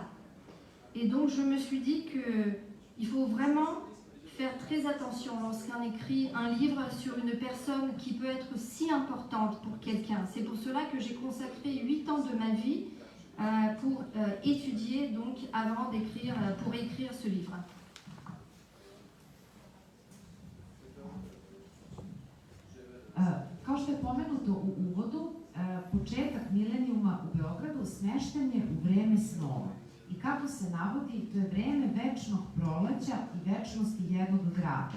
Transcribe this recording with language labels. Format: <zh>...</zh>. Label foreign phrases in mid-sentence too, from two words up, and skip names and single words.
<fr>Et donc je me suis dit qu'il faut vraiment faire très attention lorsqu'on écrit un livre sur une personne qui peut être si importante pour quelqu'un. C'est pour cela que j'ai consacré 8 ans de ma vie pour étudier, donc avant d'écrire, pour écrire ce livre.</fr> <sr>Kao što je pomenuto u uvodu, početak milenijuma u Beogradu smešten je u vreme snova. I kako se navodi, to je vreme večnog proleća i večnosti jednog grada.</sr>